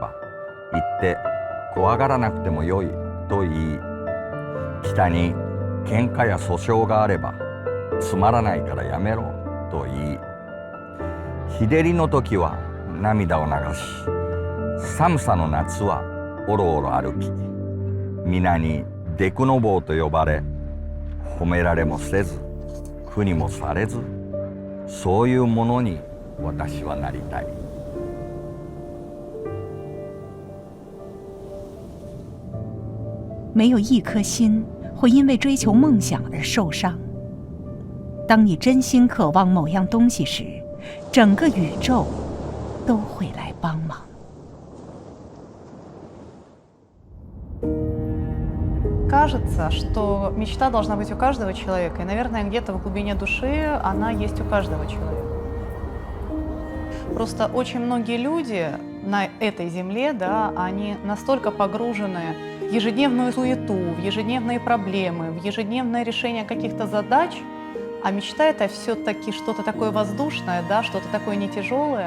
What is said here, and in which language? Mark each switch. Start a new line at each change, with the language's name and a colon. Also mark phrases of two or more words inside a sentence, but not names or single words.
Japanese: ば行って怖がらなくてもよいと言い、北に喧嘩や訴訟があればつまらないからやめろと言い、日照りの時は涙を流し、寒さの夏はおろおろ歩き、皆にデクノボーと呼ばれ、褒められもせず苦にもされず、そういうものに私はなりたい。
Chinese: 没有一颗心会因为追求梦想而受伤。当你真心渴望某样东西时，整个宇宙都会来帮忙。
Russian: Кажется, что мечта должна быть у каждого человека, и, наверное, где-то в глубине души она есть у каждого человека. Просто очень многие люди на этой земле, да, они настолько погружены в ежедневную суету, в ежедневные проблемы, в ежедневное решение каких-то задач, а мечта — это все-таки что-то такое воздушное, да, что-то такое не тяжелое.